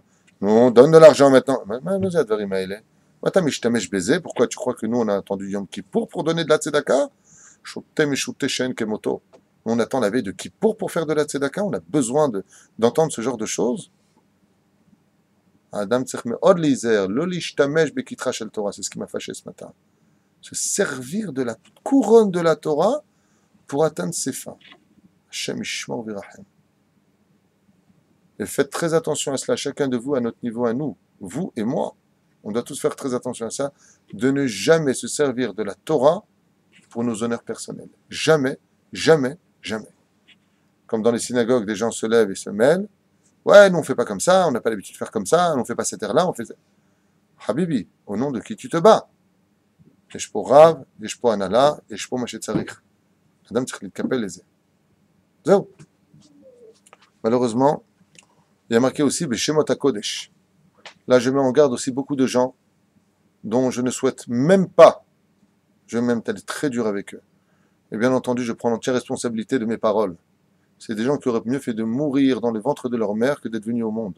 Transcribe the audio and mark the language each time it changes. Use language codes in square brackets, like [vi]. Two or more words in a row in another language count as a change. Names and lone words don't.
[fr] Nous, on donne de l'argent maintenant. Pourquoi tu crois que nous, on a attendu Yom Kippour pour donner de la tzedaka? On attend la veille de Kippour pour faire de la tzedaka. On a besoin d'entendre ce genre de choses. [he] אדם צריך מאוד להיזהר, לא להשתמש בכתרה של תורה. [fr] C'est ce qui m'a fâché ce matin. Se servir de la couronne de la Torah pour atteindre ses fins. [he] השם ישמור וירחם. [fr] Et faites très attention à cela, chacun de vous, à notre niveau, à nous, vous et moi. On doit tous faire très attention à ça, de ne jamais se servir de la Torah pour nos honneurs personnels. Jamais, jamais, jamais. Comme dans les synagogues, des gens se lèvent et se mêlent. Ouais, nous on fait pas comme ça, on n'a pas l'habitude de faire comme ça, on fait pas cette air-là, on fait ça. Habibi, au nom de qui tu te bats? [he] יש פה רב, יש פה הנהלה, יש פה מה שצריך. אדם צריך להתקפל לזה. זהו. [fr] Malheureusement, il y a marqué aussi [he] בשמות הקודש. [fr] Là, je mets en garde aussi beaucoup de gens dont je ne souhaite même pas, je vais même être très dur avec eux. Et bien entendu, je prends l'entière responsabilité de mes paroles. C'est des gens qui auraient mieux fait de mourir dans le ventre de leur mère que d'être venus au monde.